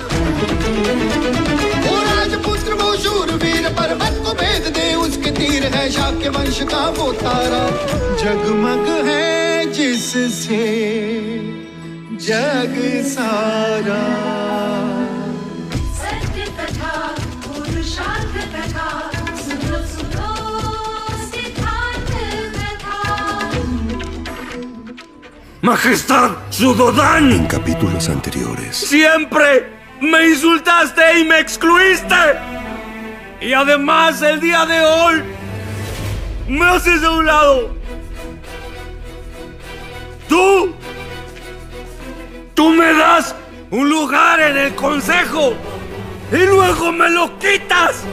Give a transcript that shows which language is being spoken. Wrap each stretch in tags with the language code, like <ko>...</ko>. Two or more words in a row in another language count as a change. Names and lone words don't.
<hi>वो राजपुत्र वो शूरवीर, पर्वत को भेद दे उसके तीर, है शाक्य वंश का वो तारा, जगमग है जिससे जग सारा। सत्य कथा, पुरुषार्थ कथा, सुनो सुनो सिद्धार्थ कथा।</hi> <es>Majestad Sudodan. En capítulos anteriores. Siempre me insultaste y me excluiste. Y además el día de hoy me haces de un lado. Tú me das un lugar en el consejo y luego me lo quitas.</es>